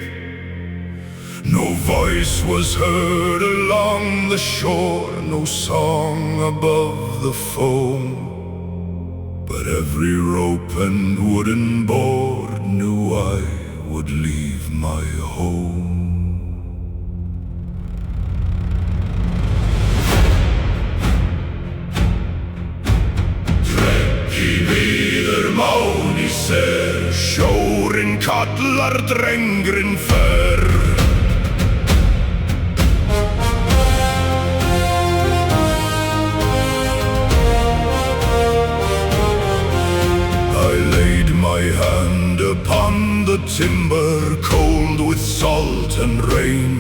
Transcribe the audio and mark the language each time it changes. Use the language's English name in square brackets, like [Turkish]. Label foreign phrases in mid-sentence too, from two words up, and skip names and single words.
[English] No voice was heard along the shore, no song above the foam. But every rope and wooden board knew I would leave my home. [Icelandic] Drekki bíður máni ser, sjórinn kallar drengurinn fer. [English] My hand upon the timber, cold with salt and rain.